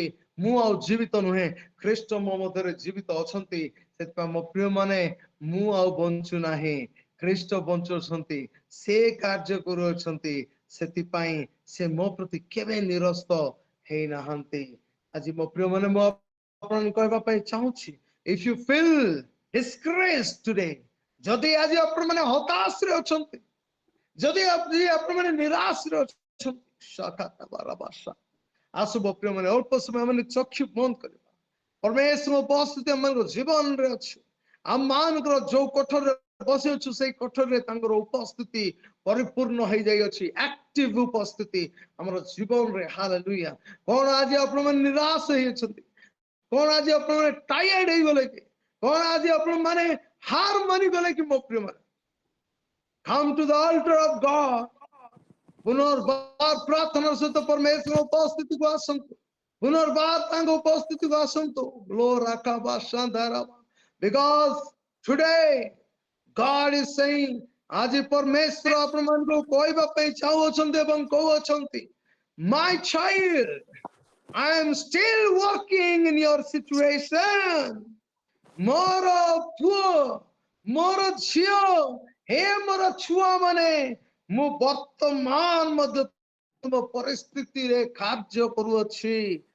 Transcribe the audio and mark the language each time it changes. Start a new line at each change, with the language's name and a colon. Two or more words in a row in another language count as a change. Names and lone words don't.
Odia: ମୁଁ ଆଉ ଜୀବିତ ନୁହେଁ, ଖ୍ରୀଷ୍ଟ ମୋ ମଧ୍ୟରେ ଜୀବିତ ଅଛନ୍ତି। ସେଥିପାଇଁ ମୋ ପ୍ରିୟ ମାନେ, ମୁଁ ଆଉ ବଞ୍ଚୁ ନାହିଁ, ଖ୍ରୀଷ୍ଟ ବଞ୍ଚୁଅଛନ୍ତି। ସେ କାର୍ଯ୍ୟ କରୁଅଛନ୍ତି, ସେଥିପାଇଁ ସେ ମୋ ପ୍ରତି କେବେ ନିରସ୍ତ ହେଇନାହାନ୍ତି। ଆଜି ମୋ ପ୍ରିୟ ମାନେ, ମୁଁ ଆପଣଙ୍କୁ କହିବା ପାଇଁ ଚାହୁଁଛି,
English: if you feel discouraged today,
Odia: ଯଦି ଆଜି ଆପଣ ମାନେ ହତାଶରେ ଅଛନ୍ତି, ଯଦି ଆପଣ ମାନେ ନିରାଶରେ ଅଛନ୍ତି, ଆସୁ ମୋ ପ୍ରିୟ ମାନେ, ଅଳ୍ପ ସମୟ ମାନେ ଚକ୍ଷୁ ବନ୍ଦ କରିବା। ପରମେଶ୍ୱର ଉପସ୍ଥିତି ଆମମାନଙ୍କ ଜୀବନରେ ଅଛି। ଆମମାନଙ୍କର ଯୋଉ କୋଠରରେ ବସି ଅଛୁ, ସେଇ କୋଠରରେ ତାଙ୍କର ଉପସ୍ଥିତି ପରିପୂର୍ଣ୍ଣ ହେଇଯାଇଅଛି। ଆକ୍ଟିଭ ଉପସ୍ଥିତି ଆମର ଜୀବନରେ। ହାଲେଲୁୟା। କଣ ଆଜି ଆପଣ ମାନେ ନିରାଶ ହେଇଅଛନ୍ତି? କଣ ଆଜି ଆପଣ ମାନେ ଟାୟାର୍ଡ ହେଇଗଲେ କି? କଣ ଆଜି ଆପଣ ମାନେ ହାର ମାନିଗଲେ କି? ମୋ ପ୍ରିୟ ମାନେ,
English: come to the altar of God.
Odia: ପୁନର୍ବାର ପ୍ରାର୍ଥନାର ସହିତ ପରମେଶ୍ୱର ଉପସ୍ଥିତିକୁ ଆସନ୍ତୁ। ପୁନର୍ବାର ତାଙ୍କ ଉପସ୍ଥିତିକୁ ଆସନ୍ତୁ।
English: because today God is saying,
Odia: ଆଜି ପରମେଶ୍ୱର ଆପଣ ମାନଙ୍କୁ କହିବା ପାଇଁ ଚାହୁଁଅଛନ୍ତି ଏବଂ କହୁଅଛନ୍ତି,
English: my child, I am still working in your situation.
Odia: ମୋର ପୁଅ, ମୋର ଝିଅ, ହେ ମୋର ଛୁଆ ମାନେ, ମୁଁ ବର୍ତ୍ତମାନ ମଧ୍ୟ ତୁମ ପରିସ୍ଥିତିରେ କାର୍ଯ୍ୟ କରୁଅଛି।